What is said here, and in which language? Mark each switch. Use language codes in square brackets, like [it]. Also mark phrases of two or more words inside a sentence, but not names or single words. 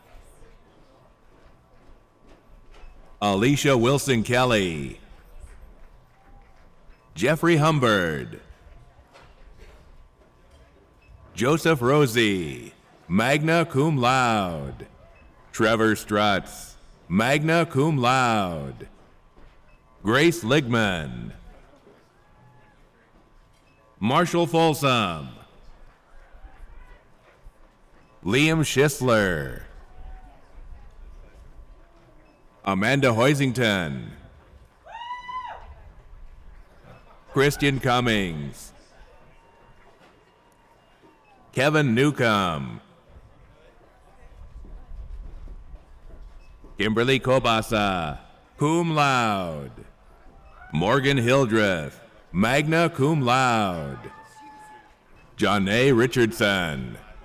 [en] Alicia Wilson Kelly, Jeffrey Humbard, Joseph Rosie, [la] magna cum laude, [en] Trevor Strutz, [la] magna cum laude, [en] Grace Ligman, Marshall Folsom, Liam Shissler, Amanda Hoisington, Christian Cummings, Kevin Newcomb, Kimberly Kobasa, [la] cum laude, [en] Morgan Hildreth, [la] magna cum laude, [en] Johnny Richardson,